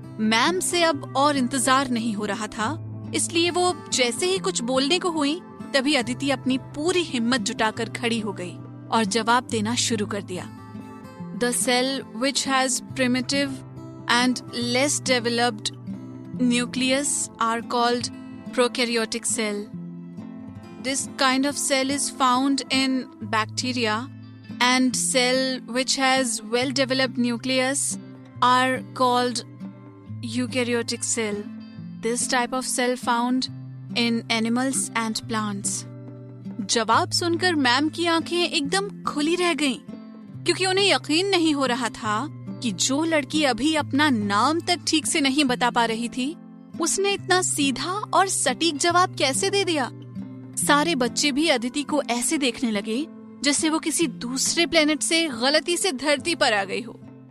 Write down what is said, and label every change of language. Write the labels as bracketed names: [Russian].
[Hindi] Ma'am से अब और इंतजार नहीं हो रहा था, इसलिए वो जैसे ही कुछ बोलने को हुई तभी अदिति अपनी पूरी हिम्मत जुटाकर खड़ी हो गई और जवाब देना शुरू कर दिया। [English] The cell which has primitive and less developed nucleus are called prokaryotic cell. This kind of cell is found in bacteria, and cell which has well developed nucleus are called eukaryotic cell. This type of cell found in animals and plants. [Hindi] जवाब सुनकर ma'am की आंखें एकदम खुली रह गईं, क्योंकि उन्हें यकीन नहीं हो रहा था कि जो लड़की अभी अपना नाम तक ठीक से नहीं बता पा रही थी, उसने इतना सीधा और सटीक जवाब कैसे दे दिया। सारे बच्चे भी अदिति को ऐसे देखने लगे जैसे वो किसी दूसरे प्लेनेट से गलती से धरती पर आ गई हो।